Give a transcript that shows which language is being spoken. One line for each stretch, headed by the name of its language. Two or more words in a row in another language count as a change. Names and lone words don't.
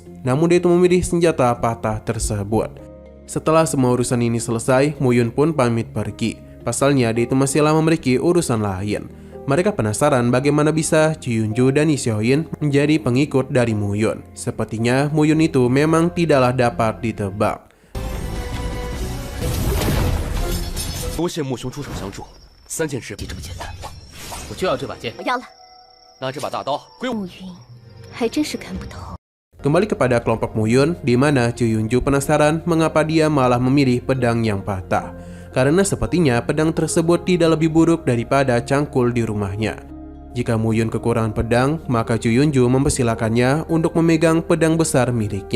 Indonesian: Namun dia itu memilih senjata patah tersebut. Setelah semua urusan ini selesai, Muyun pun pamit pergi. Pasalnya dia itu masihlah memiliki urusan lain. Mereka penasaran bagaimana bisa Chiyunju dan Xiaoyan menjadi pengikut dari Muyun. Sepertinya Muyun itu memang tidaklah dapat ditebak.
Chinese: 多谢穆兄出手相助，3件事就这么简单，我就要这把剑。我要了。那这把大刀归我。暮云， 还真是看不透。
Indonesian: Kembali kepada kelompok Muyun, di mana Chu Yunju penasaran mengapa dia malah memilih pedang yang patah. Karena sepertinya pedang tersebut tidak lebih buruk daripada cangkul di rumahnya. Jika Muyun kekurangan pedang, maka Chu Yunju mempersilakannya untuk memegang pedang besar miliknya.